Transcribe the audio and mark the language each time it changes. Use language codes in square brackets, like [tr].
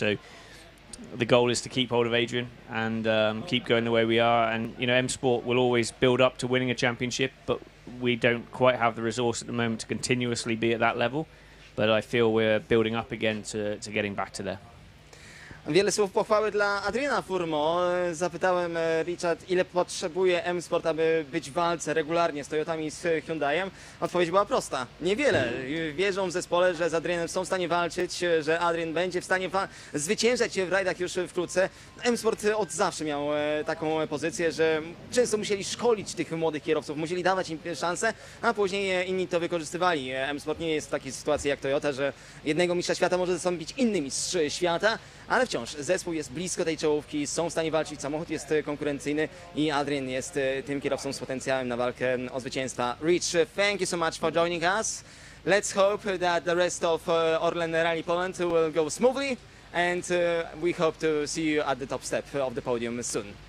[en] So the goal is to keep hold of Adrian and keep going the way we are. And you know, M Sport will always build up to winning a championship, but we don't quite have the resource at the moment to continuously be at that level. But I feel we're building up again to getting back to there. [pl] Wiele słów pochwały dla Adriana Furmo. Zapytałem Richard, ile potrzebuje M-Sport, aby być w walce regularnie z Toyotami i z Hyundaiem. Odpowiedź była prosta. Niewiele. Wierzą w zespole, że z Adrianem są w stanie walczyć, że Adrian będzie w stanie zwyciężać w rajdach już wkrótce. M-Sport od zawsze miał taką pozycję, że często musieli szkolić tych młodych kierowców, musieli dawać im szansę, a później inni to wykorzystywali. M-Sport nie jest w takiej sytuacji jak Toyota, że jednego mistrza świata może zastąpić inny mistrz świata, ale wciąż zespół jest blisko tej czołówki, są w stanie walczyć, samochód jest konkurencyjny i Adrian jest tym kierowcą z potencjałem na walkę o zwycięstwa. [en] Rich, thank you so much for joining us. Let's hope that the rest of ORLEN Rally Poland will go smoothly, and we hope to see you at the top step of the podium soon.